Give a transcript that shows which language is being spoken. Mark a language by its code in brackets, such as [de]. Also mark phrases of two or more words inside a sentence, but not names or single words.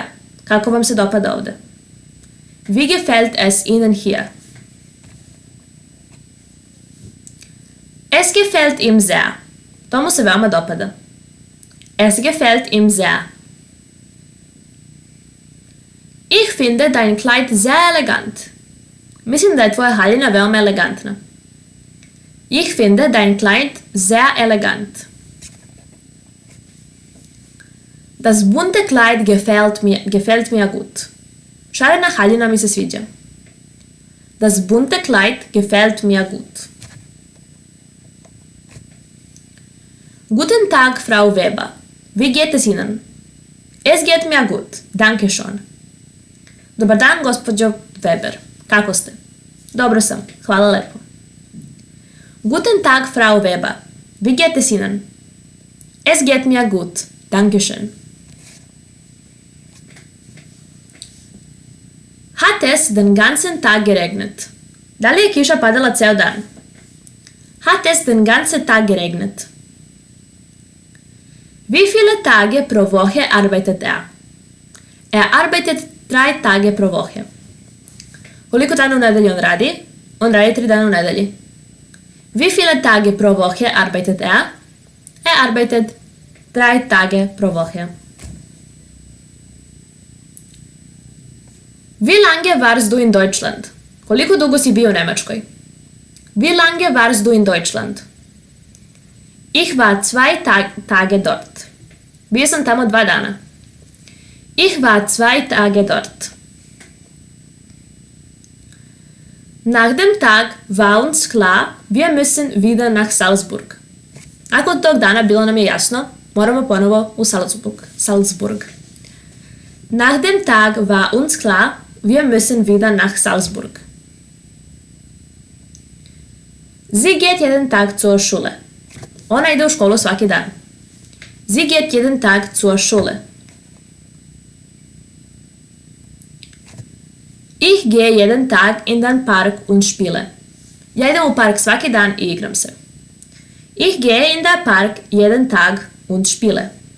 [sr] Kako vam se dopada ovde? [de] Wie gefällt es Ihnen hier? Es gefällt ihm sehr. [sr] To mu se veoma dopada. [de] Es gefällt ihm sehr. Ich finde dein Kleid sehr elegant. [sr] Mislim da je tvoja haljina veoma elegantna. [de] Ich finde dein Kleid sehr elegant. Das bunte Kleid gefällt mir gut. [sr] Šarena haljina mi se sviđa. [de] Das bunte Kleid gefällt mir gut. Guten Tag, Frau Weber. Wie geht es Ihnen? Es geht geht mir gut, danke schön. [sr] Dobar dan, gospođo Weber. Kako ste? Dobro sam, hvala lepo. [de] Guten Tag, Frau Weber. Wie geht es Ihnen? Es geht mir gut, danke schön. Hat es den ganzen Tag geregnet? [sr] Da li je kiša padala ceo dan? [de] Hat es den ganzen Tag geregnet? Wie viele Tage pro Woche arbeitet er? Er arbeitet 3 Tage pro Woche. [sr] Koliko dana u nedelji on radi? On radi 3 dana u nedelji. [de] Wie viele Tage pro Woche arbeitet er? Er arbeitet 3 Tage pro Woche. Wie lange warst du in Deutschland? [sr] Koliko dugo si bio u Nemačkoj? [de] Wie lange warst du in Deutschland? Ich war 2 Tage dort. [sr] Bio sam tamo 2 dana. [de] Ich war 2 Tage dort. Nach dem Tag war uns klar, wir müssen wieder nach Salzburg. [sr] Nakon tog dana bilo nam je jasno, moramo ponovo u Salzburg. [de] Nach dem Tag war uns klar, wir müssen wieder nach Salzburg. Sie geht jeden Tag zur Schule. [sr] Ona ide u školu svaki dan. [de] Sie geht jeden Tag zur Schule. Ich gehe jeden Tag in den Park und spiele. [sr] Ja idem u park svaki dan i igram se. [de] Ich gehe in den Park jeden Tag und spiele.